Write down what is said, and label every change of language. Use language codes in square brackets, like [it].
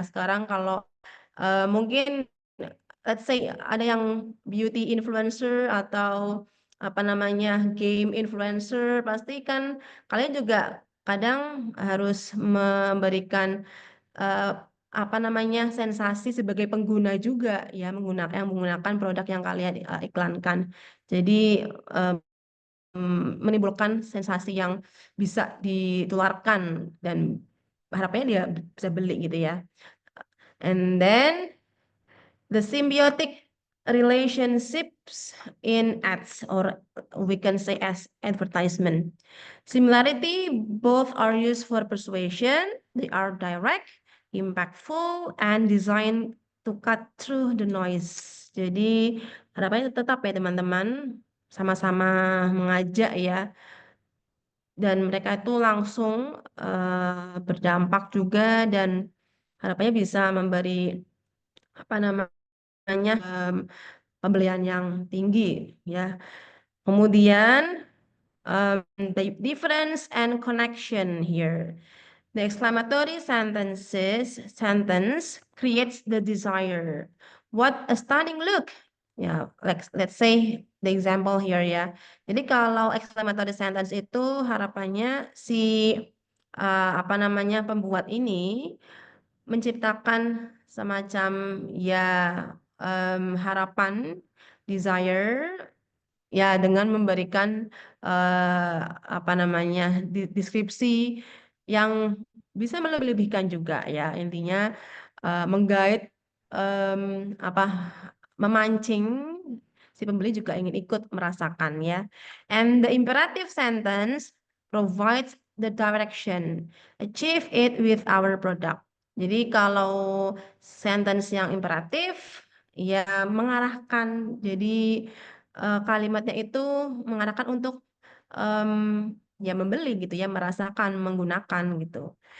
[id] Sekarang kalau mungkin [en] let's say [id] ada yang beauty influencer atau apa namanya game influencer, pasti kan kalian juga kadang harus memberikan eh, apa namanya sensasi sebagai pengguna juga ya menggunakan produk yang kalian iklankan. Jadi menimbulkan sensasi yang bisa ditularkan dan harapannya dia bisa beli gitu ya. [en] And then the symbiotic relationships in ads, or we can say as advertisement. Similarity, both are used for persuasion. They are direct, impactful, and designed to cut through the noise. [id] Jadi harapannya tetap ya teman-teman sama-sama mengajak ya, dan mereka itu langsung berdampak juga, dan harapannya bisa memberi apa namanya pembelian yang tinggi ya. Kemudian [en] the difference and connection here. The exclamatory sentence creates the desire. What a stunning look. Ya, let's say the example here ya. [id] Jadi kalau exclamatory sentence itu harapannya si apa namanya pembuat ini menciptakan semacam ya harapan, desire ya dengan memberikan apa namanya deskripsi yang bisa melebih-lebihkan juga ya, intinya menggait apa memancing si pembeli juga ingin ikut merasakan ya. [en] And the imperative sentence provides the direction, achieve it with our product. [id] Jadi kalau sentence yang imperatif ya mengarahkan, jadi kalimatnya itu mengarahkan untuk ya membeli gitu ya, merasakan, menggunakan gitu.